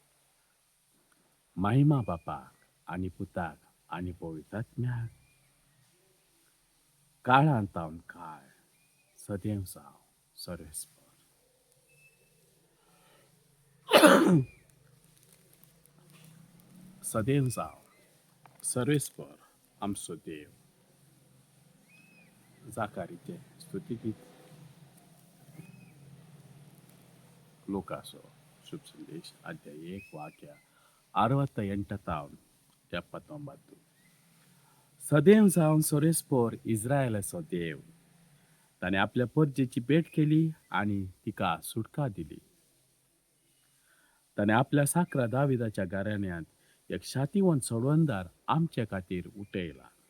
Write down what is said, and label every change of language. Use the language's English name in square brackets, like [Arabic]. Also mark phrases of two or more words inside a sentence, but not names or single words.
[Konkani] महिमा बापाक आनी पुताक आनी पवित्रात्म्याक काळांतावन काळ सदैव जावं सोरेस्पर. सदैव जावं सर्वेस्पर आमचो देव. जाकारीचे स्तुतिगीत. [Kannada] ಲೂಕಾಸು ಶುಭ ಸಂದೇಶ ಅಧ್ಯಾಯ 1 ವಾಕ್ಯ 68 ತಾವನ್ 79. [Konkani] सदैव जावन सोरेस्पोर इस्रायलाचो देव. ताणें आपल्या परजेची भेट केली आनी तिका सुटका दिली. ताणें आपल्या साकरा दाविदाच्या घराण्यांत एक शातिवंत सोडवणदार आमचे खातीर उठयला.